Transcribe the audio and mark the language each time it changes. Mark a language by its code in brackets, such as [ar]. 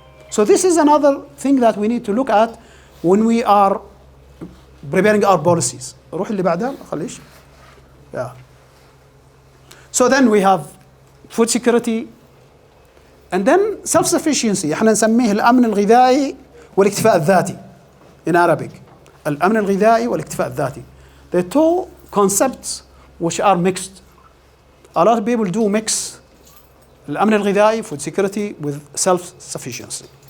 [en] So this is another thing that we need to look at when we are preparing our policies. [ar] روح اللي بعدها خليش. [en] Yeah. So then we have food security and then self-sufficiency. [ar] احنا نسميه الأمن الغذائي والاكتفاء الذاتي [en] in Arabic. [ar] الأمن الغذائي والاكتفاء الذاتي. [en] The two concepts which are mixed. A lot of people do mix الأمن الغذائي, food security, with self-sufficiency.